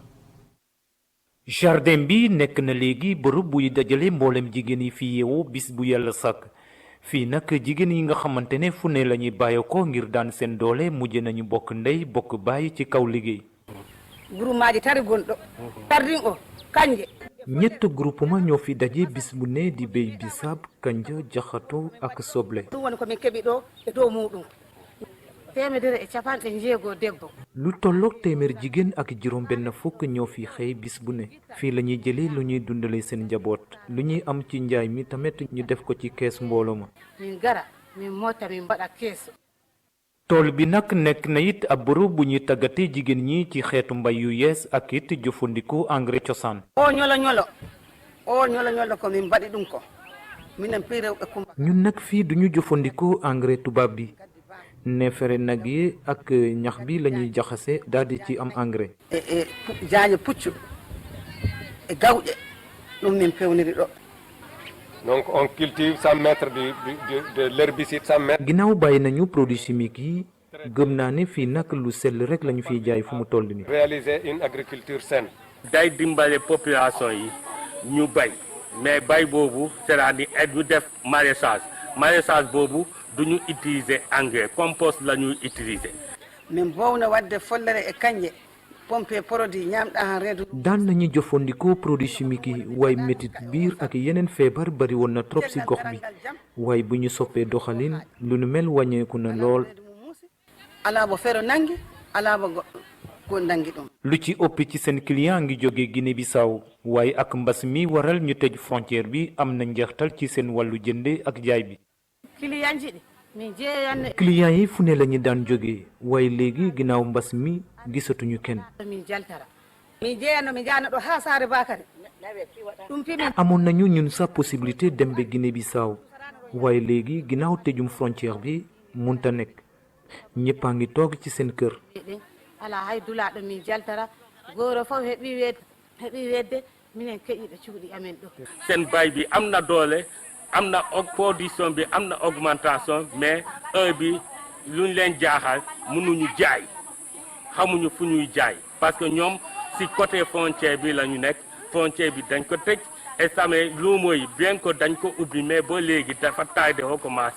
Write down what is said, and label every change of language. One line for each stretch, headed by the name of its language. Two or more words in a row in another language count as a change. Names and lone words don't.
Wolof: jardin bi nekk na léegi bërëb buy dajale mboolem jigéen yi fi yeewoo bis bu yàlla sàkk fii nag jigéen yi nga xamante ne fu ne la ñuy bàyyi ko ngir daan seen doole mujj nañu bokk ndey bokk bàyyi ci kaw liggéey.
Fula: groupement tari gonɗo tardin o kanje
Wolof: ñett groupement ñoo fi daje bis bu ne di béy bisaab kanja jaxato ak soble.
Fula: ɗum woni komin keɓi ɗo e dow muɗum 150 debbo.
Wolof: lu tolloog téeméer jigéen ak juróom benn fukk ñoo fi xëy bis bu ne fii la ñuy jëlee lu ñuy dundale seen njaboot lu ñuy am ci njaay mi tamit ñu def ko ci kees mbooloo ma.
Fula: min gara min mota min mbaɗa kees.
Wolof: tool bi nag nekk na it ab bërëb bu ñuy tàggatee jigéen ñi ci xeetu mbay yu yees ak it jëfandikoo engrais cosaan.
Fula: o ñolo ko min mbaɗi ɗum ko minen pi rewɓe kumba.
Wolof: ñun nag fii duñu jëfandikoo engrais tubaab bi neefere nag yi ak ñax bi la ñuy jaxase daal di ci am engrais.
Fula: jaañe puccu e gawƴe ɗum min pewniri ɗo.
French: donc on cultive sans mettre de l'herbicide sans mettre.
Wolof: ginnaaw bàyyi nañu
French: produits chimiques
Wolof: yi gëm naa ne fii nag lu sell rek la ñu fiy jaay fu mu toll nii.
French: réaliser une agriculture saine.
Wolof: day dimbale population yi ñu bay mais bay boobu
French: c'est-à-dire
Wolof: ñu def maraîchage boobu du ñu utiliser
French: engrais compost
Wolof: la ñuy utiliser.
Fula: min bowna wadde follere e kanje
French: pompe produit
Fula: ñamɗa han reedu.
Wolof: daan nañu jëfandikoo
French: produits chimiques
Wolof: yi waaye métit biir ak yeneen feebar bari woon na trop ci gox bi waaye bu ñu soppee doxalin lu nu mel wàññeeku na lool.
Fula: alaa bo fero nangi alaa bo ko nangi ɗum.
Wolof: lu ci ëpp ci seen client ngi jóge Guinée Bissau waaye ak mbas mi waral ñu tëj frontière bi am na njeextal ci seen wàllu jënde ak jaay bi. client yi fu ne la ñu daan jóge waaye léegi ginnaaw mbas mi gisatuñu kenn. amoon nañu ñun sa possibilité dem ba Guinée Bissau waaye léegi ginnaaw tëjum frontière bi munta nekk ñëpp a ngi toog ci seen kër.
Fula: ala hay dulaɗo min jaltara goto fof heeɓi wedde minen keƴiɗo cuuɗi amen ɗo.
Wolof: seen bay bi am na doole am na production bi am na augmentation mais heure bi luñ leen jaaxal mënuñu jaay xamuñu fu ñuy jaay
French: parce que
Wolof: ñoom si
French: côté frontière
Wolof: bi la ñu nekk frontière bi dañ ko tëj et samay luumo yi
French: bien que
Wolof: dañ ko ubbi mais ba léegi dafa
French: tardé recommencé.